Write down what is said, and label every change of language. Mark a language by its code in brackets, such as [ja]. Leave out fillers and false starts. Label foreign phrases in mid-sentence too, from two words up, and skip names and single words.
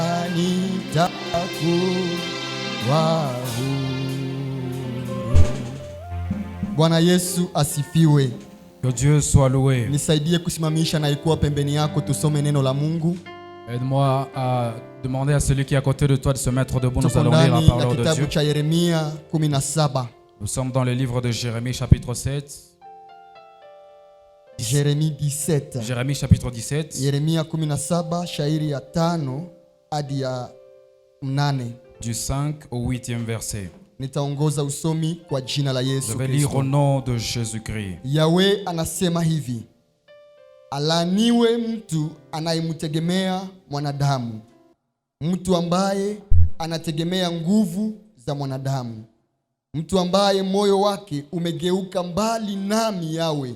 [sw] nitakuwa huru. Bwana Yesu asifiwe. [fr] Que Dieu soit loué. [sw] Nisaidie kusimamisha na ikuwa pembeni yako, tusome neno la Mungu. [fr] Aide-moi à demander à celui qui est à côté de toi de se mettre debout. Nous allons lire la parole de Dieu. Nous sommes dans le livre de Jérémie chapitre 7. Jérémie 17. Jérémie chapitre 17. [sw] Yeremia 17 shairi ya 5 hadi ya 8. [fr] Du 5 au 8e verset. [sw] Nitaongoza usomi kwa jina la Yesu. [fr] Je vais lire au nom de Jésus-Christ. [sw] Yahweh anasema hivi: Alaniwe mtu anayemtegemea mwanadamu, mtu ambaye anategemea nguvu za mwanadamu, mtu ambaye moyo wake umegeuka mbali nami Yawe.